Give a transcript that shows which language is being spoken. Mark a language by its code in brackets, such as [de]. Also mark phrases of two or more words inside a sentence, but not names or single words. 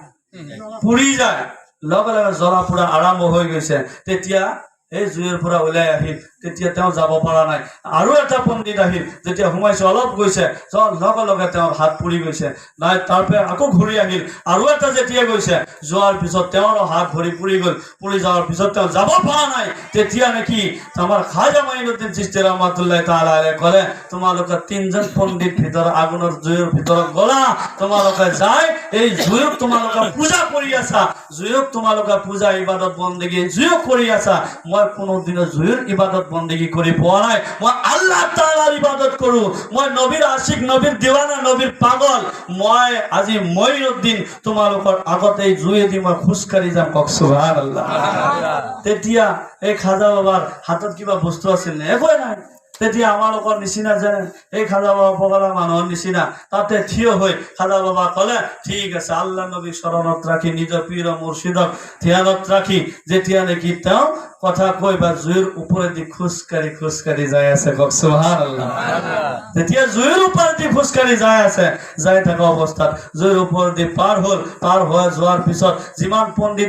[as] পুৰি যায় লগে লগে জ্বলা পুৰা আৰম্ভ হৈ গৈছে তেতিয়া এই জুইৰ পৰা ওলাই আহিল তেতিয়া তেওঁ যাব পৰা নাই আৰু এটা পণ্ডিত আহিল যেতিয়া সোমাইছে অলপ গৈছে লগে লগে তেওঁৰ হাত পুৰি গৈছে নাই তাৰপৰা আকৌ ঘূৰি আহিল আৰু এটা যেতিয়া গৈছে যোৱাৰ পিছত তেওঁৰ হাত ভৰি পুৰি গ'ল পুৰি যোৱাৰ পিছত তেওঁ যাব পৰা নাই তেতিয়া নেকি আমাৰ খাজা মঈনুদ্দিন চিশতি [ar] رحمة الله تعالى عليه [as] কলে তোমালোকে তিনজন পণ্ডিত ভিতৰত আগুনৰ জুইৰ ভিতৰত গলা তোমালোকে যাই এই জুইক তোমালোকে পূজা কৰি আছা জুইক তোমালোকে পূজা ইবাদত বন্দেগী জুইক কৰি আছা মই কোনোদিনও জুইৰ ইবাদত বন্দেগী কৰি পোৱা নাই মই আল্লাহ তাআলাৰ ইবাদত কৰো মই নবীৰ আশিক নবীৰ দিৱানা নবীৰ পাগল মই আজি মঈনুদ্দিন তোমালোকৰ আগতে এই জুইদি মই খুজকাঢ়ি যাম কক সুবহানাল্লাহ তেতিয়া এই খাজা বাবার হাতত কিবা বস্তু আছিল নে একোৱে নাই তেতিয়া আমালোকৰ নিচিনা যেনে এই খাজা বাবা পগলা মানুহৰ নিচিনা তাতে থিয় হৈ খাজা বাবা কলে ঠিক আছে আল্লাহ নবী শৰণত ৰাখি নিজৰ পীৰ মুৰ্শিদক ধ্যানত ৰাখি যেতিয়া নেকি তেওঁ কথা কৈ বা জুইৰ ওপৰেদি খুজকাঢ়ি যাই আছে কক সুবহানাল্লাহ তেতিয়া জুইৰ ওপৰেদি খুজকাঢ়ি যাই আছে যাই থকা অৱস্থাত জুইৰ ওপৰেদি পাৰ হৈ যোৱাৰ পিছত যিমান পণ্ডিত